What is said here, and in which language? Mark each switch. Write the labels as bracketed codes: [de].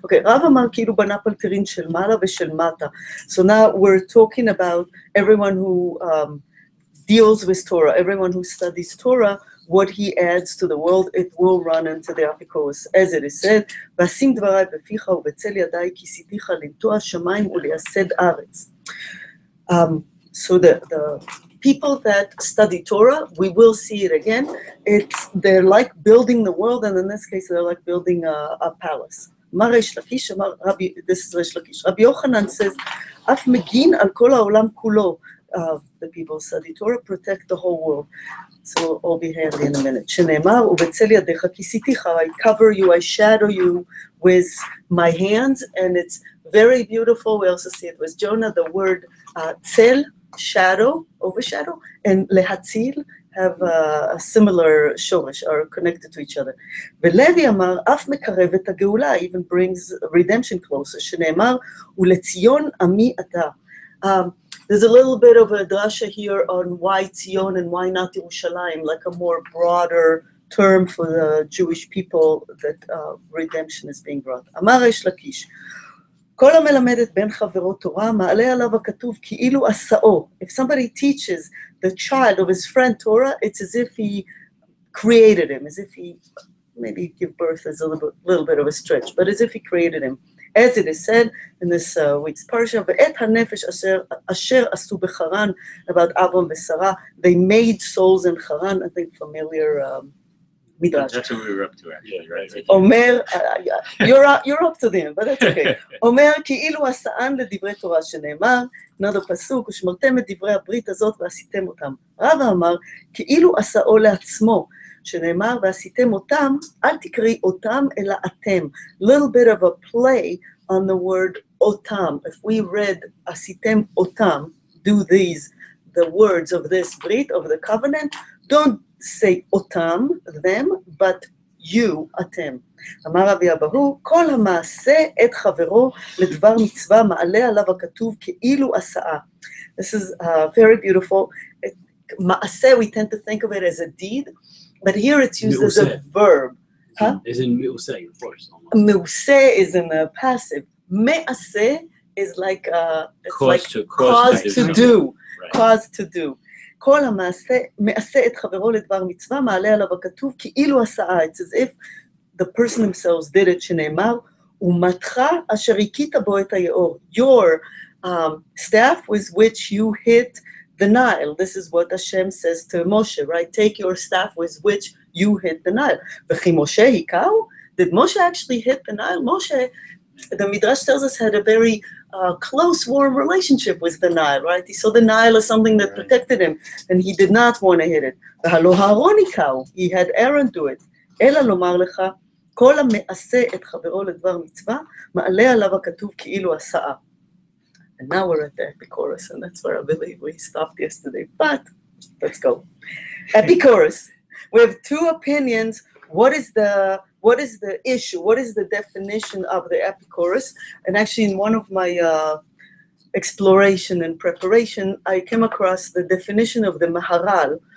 [he] רב אמר כאילו בנה פלטרין של מעלה ושל מטה. [en] So now we're talking about everyone who deals with Torah, everyone who studies Torah, what he adds to the world, it will run into the apikoros. As it is said, [he] ואשים דברי בפיך ובצל ידי כיסיתיך לנטוע שמיים ולייסד ארץ. [en] So the people that study Torah, we will see it again. They're like building the world, and in this case, they're like building a palace. This is Resh Lakish. Rabbi Yochanan says, [he] "Af megin al kol haolam kulo." [en] The people study Torah, protect the whole world. So we'll all be handy in a minute. [he] Shenemar ubetzel yadecha kisiticha. [en] I cover you, I shadow you with my hands, and it's very beautiful. We also see it with Jonah. The word tzel, shadow, overshadow, and lehatzil have a similar shorish, are connected to each other. [he] ולוי אמר, אף מקרב את הגאולה, [en] even brings redemption closer. [he] שנאמר, ולציון עמי אתה. [en] There's a little bit of a drasha here on why Tzion and why not Yerushalayim, like a more broader term for the Jewish people that redemption is being brought. [he] אמר ריש לקיש, כל המלמד את בן חברו תורה, מעלה עליו הכתוב כאילו עשאו. [en] If somebody teaches the child of his friend Torah, it's as if he created him, as if he, maybe give birth is a little bit of a stretch, but as if he created him. As it is said in this week's parsha, [he] ואת הנפש אשר עשו בחרן, [en] about Avram ושרה, they made souls in Haran. I think familiar midrash. That's what we were up to, actually, right? אומר, you're up to them, but that's okay. [he] אומר, כאילו עשאן לדברי תורה שנאמר, נודע פסוק, ושמרתם את דברי הברית הזאת ועשיתם אותם. רבא אמר, כאילו עשאו לעצמו, שנאמר, ועשיתם אותם, אל תקראי אותם, אלא אתם. [en] Little bit of a play on the word אותם. If we read, [he] עשיתם אותם, [en] do these, the words of this brit, of the covenant, don't say אותם, them, but you, אתם. [he] אמר רבי אבהו, כל המעשה את חברו לדבר מצווה מעלה עליו הכתוב כאילו עשאה. [en] This is very beautiful. מעשה, we tend to think of it as a deed, but here it's used as a verb. As in me'useh, of course. Me'useh is in the passive. Me'aseh is like cause to do. Right. Cause to do. [he] כל המעשה, מעשה את חברו לדבר מצווה, מעלה עליו הכתוב כאילו עשאה. [en] It's as if the person themselves did it, [he] שנאמר, ומתך אשר הכית בו את היאור. [en] Your staff with which you hit the Nile. This is what Hashem says to Moshe, right? Take your staff with which you hit the Nile. [he] V'chi Moshe hikau? [en] Did Moshe actually hit the Nile? Moshe, the Midrash tells us, had a very close, warm relationship with the Nile, right? He saw the Nile as something that protected him, and he did not want to hit it. [he] V'halo Haaron hikau? [en] He had Aaron do it. [he] Ela lomar lecha, כל המעשה את חברו לדבר מצווה, מעלה עליו הכתוב כאילו עשאה. [en] And now we're at the Epicurus, and that's where I believe we stopped yesterday. But let's go. Epicurus. We have two opinions. What is the issue? What is the definition of the Epicurus? And actually, in one of my exploration and preparation, I came across the definition of the Maharal.